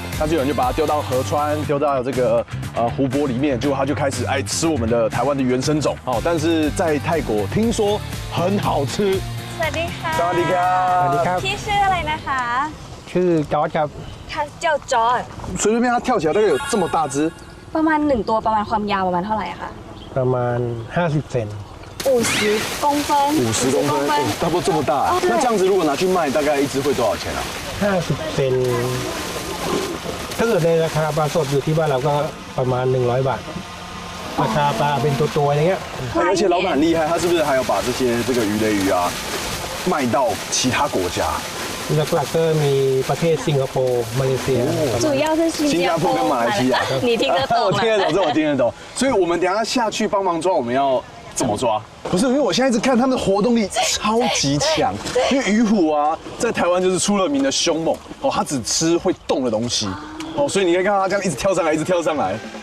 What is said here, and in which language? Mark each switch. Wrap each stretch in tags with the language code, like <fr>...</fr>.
<zh>但是有人就把它丢到河川，丢到这个湖泊里面，结果它就开始爱吃我们的台湾的原生种。哦，但是在泰国听说很好吃。</zh> <th>สวัสดีค่ะ สวัสดีครับ พี่ชื่ออะไรนะคะ ชื่อจอร์จครับ</th> <zh>他叫 John 随随便它跳起来大概有这么大只，</zh> <th>ประมาณ1ตัวประมาณความยาวประมาณเท่าไหร่อะคะ ประมาณ50 เซน</th> <zh>50公分 50公分，差不多这么大。那这样子如果拿去卖，大概一只会多少钱啊</zh> <th>50 เซนถ้าเกิดในราคาปลาสดอยู่ที่บ้านเราก็ประมาณ100 บาทราคาปลาเป็นตัวๆอย่างเงี้ย</th> <zh>而且老板很厉害，他是不是还有把这个鱼雷鱼啊卖到其他国家？</zh> <th>หลักๆก็มีประเทศสิงคโปร์มาเลเซีย</th> <zh>主要是新加坡跟马来西亚。你听得懂吗？我听得懂，这我听得懂。所以我们等一下下去帮忙抓，我们要怎么抓？不是，因为我现在一直看他们的活动力超级强。因为鱼虎啊，在台湾就是出了名的凶猛哦，它只吃会动的东西哦，所以你可以看到它这样一直跳上来，一直跳上来。</zh>